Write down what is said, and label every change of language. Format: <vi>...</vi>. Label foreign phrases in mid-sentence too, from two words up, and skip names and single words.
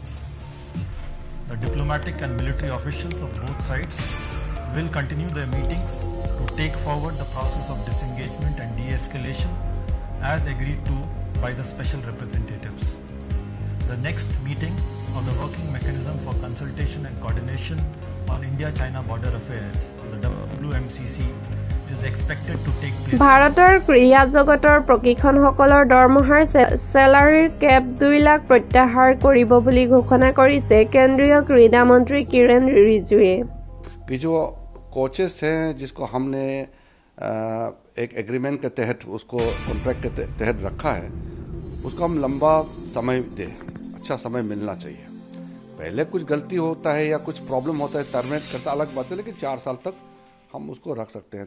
<en>The diplomatic and military officials of both sides will continue their meetings to take forward the process of disengagement and de-escalation as agreed to by the special representatives. The next meeting of the Working Mechanism for Consultation and Coordination on India-China Border Affairs, the WMCC, is expected to take place.</en> <as>ভাৰতৰ ক্ৰীড়া জগতৰ প্ৰশিক্ষণসকলৰ দৰমহাৰ চেলাৰীৰ কেপ 2 লাখ প্ৰত্যাহাৰ কৰিব বুলি ঘোষণা কৰিছে কেন্দ্ৰীয় ক্ৰীড়া মন্ত্ৰী কিৰেণ ৰিজিজুৱে।</as> <hi>कि जो कोचेस हैं जिसको हमने एक एग्रीमेंट के तहत उसको कॉन्ट्रैक्ट के तहत रखा है, उसको हम लंबा समय दें, अच्छा समय मिलना चाहिए। पहले कुछ गलती होता है या कुछ प्रॉब्लम होता है, टर्मिनेट करता अलग बात है, लेकिन 4 साल तक हम उसको रख सकते हैं।</hi>